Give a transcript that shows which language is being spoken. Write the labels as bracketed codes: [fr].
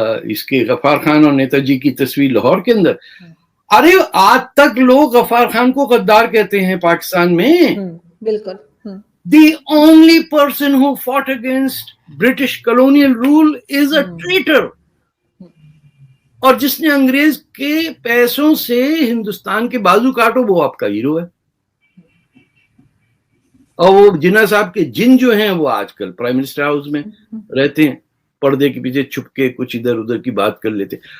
[hi] इसके गफ्फार खान और नेताजी की तस्वीर लाहौर के अंदर। अरे आज तक लोग गफ्फार खान को गद्दार कहते हैं पाकिस्तान में। बिल्कुल। [en] The only person who fought against British colonial rule is a traitor. [hi] और जिसने अंग्रेज के पैसों से हिंदुस्तान के बाजू काटो वो आपका हीरो है। और वो जिन्ना साहब के जिन जो हैं वो आजकल प्राइम मिनिस्टर हाउस में रहते हैं, पर्दे के पीछे छुप के कुछ इधर उधर की बात कर लेते।